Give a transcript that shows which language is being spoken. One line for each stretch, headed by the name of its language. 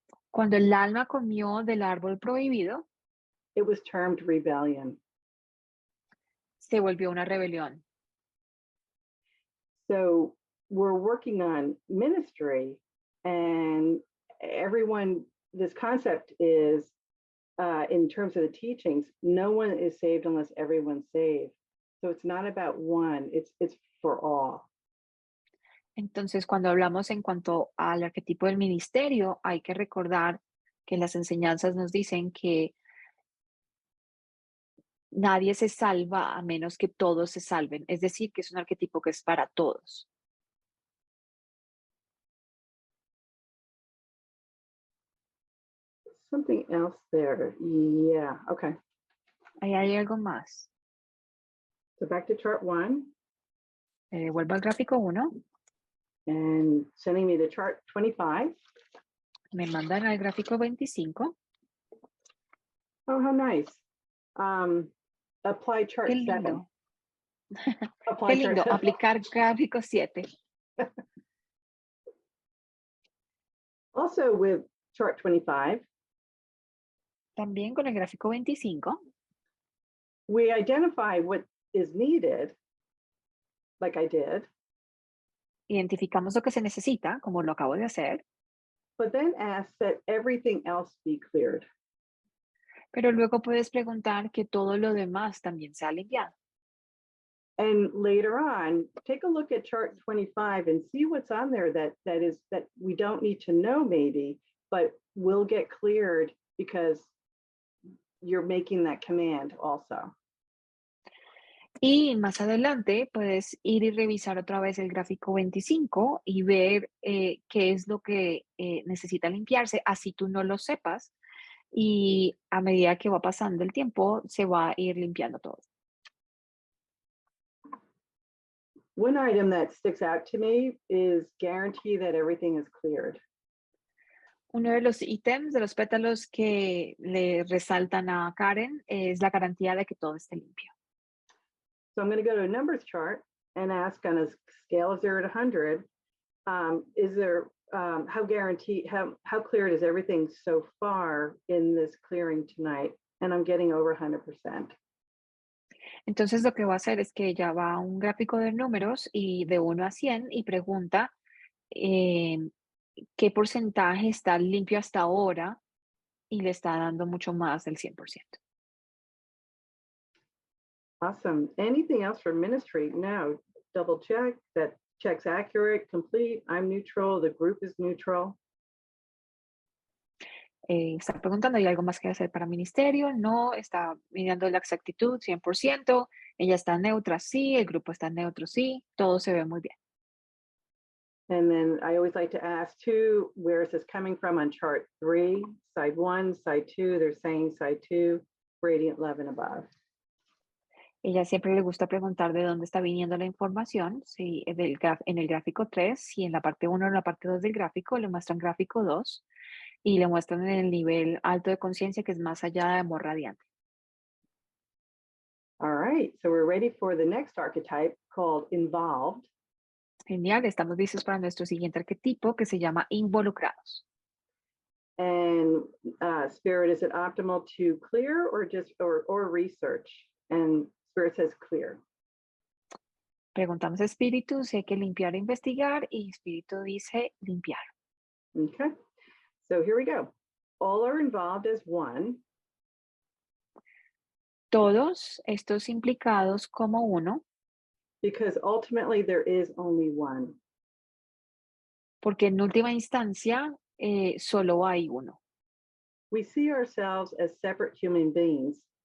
Spanish: Cuando el alma comió del árbol prohibido,
English: it was termed rebellion.
Spanish: se volvió una rebelión.
English: So we're working on ministry, and everyone, this concept is, in terms of the teachings, no one is saved unless everyone's saved. So it's not about one, it's for all.
Spanish: Entonces, cuando hablamos en cuanto al arquetipo del ministerio, hay que recordar que las enseñanzas nos dicen que nadie se salva a menos que todos se salven. Es decir, que es un arquetipo que es para todos.
English: Something else there. Yeah, okay.
Spanish: Ahí hay algo más.
English: So back to chart 1
Spanish: Vuelvo al gráfico 1.
English: and sending me to chart 25.
Spanish: Me mandan al gráfico 25.
English: Oh, how nice. Apply chart
Spanish: Qué
English: 7.
Spanish: lindo.
English: Apply
Spanish: Qué lindo.
English: chart 7.
Spanish: Aplicar gráfico 7.
English: Also with chart 25,
Spanish: También con el gráfico 25.
English: we identify what is needed, like I did,
Spanish: Identificamos lo que se necesita, como lo acabo de hacer.
English: but then ask that everything else be cleared.
Spanish: Pero luego puedes preguntar que todo lo demás también sea limpiado.
English: And later on, take a look at chart 25 and see what's on there that we don't need to know maybe, but will get cleared because you're making that command also.
Spanish: Y más adelante puedes ir y revisar otra vez el gráfico 25 y ver qué es lo que necesita limpiarse, así tú no lo sepas. Y a medida que va pasando el tiempo, se va a ir limpiando todo.
English: One item that sticks out to me is guarantee that everything is cleared.
Spanish: Uno de los ítems, de los pétalos que le resaltan a Karen es la garantía de que todo esté limpio.
English: So I'm going to go to a numbers chart and ask on a scale of 0 to 100, is there, how cleared is everything so far in this clearing tonight? And I'm getting over 100%.
Spanish: Entonces lo que va a hacer es que ella va a un gráfico de números y de 1 a 100 y pregunta qué porcentaje está limpio hasta ahora y le está dando mucho más del 100%.
English: Awesome. Anything else for ministry? No. Double check that check's accurate, complete. I'm neutral. The group is neutral.
Spanish: Está preguntando, ¿hay algo más que hacer para ministerio? No, está mirando la exactitud, 100%. Ella está neutra, sí. El grupo está neutro, sí. Todo se ve muy bien.
English: And then I always like to ask too, where is this coming from on chart 3, side 1, side 2? They're saying side 2, radiant love and above.
Spanish: Ella siempre le gusta preguntar de dónde está viniendo la información, si en el gráfico 3, si en la parte 1 o en la parte 2 del gráfico, le muestran gráfico 2 y le muestran en el nivel alto de conciencia que es más allá de amor radiante.
English: All right, so we're ready for the next archetype called involved.
Spanish: Genial, estamos listos para nuestro siguiente arquetipo que se llama involucrados.
English: And Spirit, is it optimal to clear or just or research? And Spirit says clear.
Spanish: Preguntamos a Espíritu si hay que limpiar e investigar y Espíritu dice limpiar.
English: Okay, so here we go. All are involved as one.
Spanish: Todos estos implicados como uno,
English: Because ultimately there is only one.
Spanish: porque en última instancia solo hay uno.
English: We see ourselves as separate human beings,